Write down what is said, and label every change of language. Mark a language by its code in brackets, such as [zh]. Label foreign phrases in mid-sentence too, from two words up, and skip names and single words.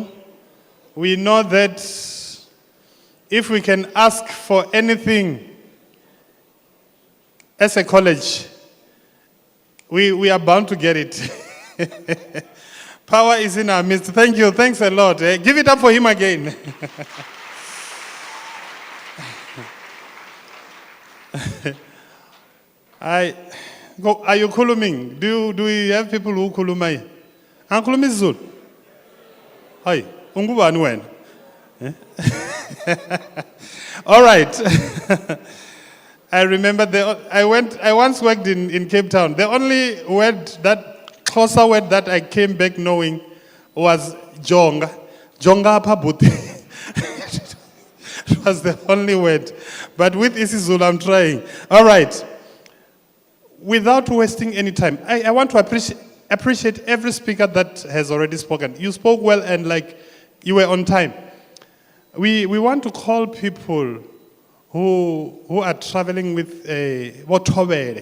[en] We know that if we can ask for anything as a college, we are bound to get it. Power is in our midst. Thank you. Thanks a lot. Give it up for him again. Are you kuluming? Do we have people who kulumai? Kulumi Zul? Hi. [zu] Ungubani wena? [en] All right. I remember I once worked in Cape Town. The only closer word that I came back knowing was jonga. [xh] Jonga pabuti. [en] It was the only word. But with isiZulu, I'm trying. All right. Without wasting any time, I want to appreciate every speaker that has already spoken. You spoke well and like you were on time. We want to call people who are traveling with a Wotobere.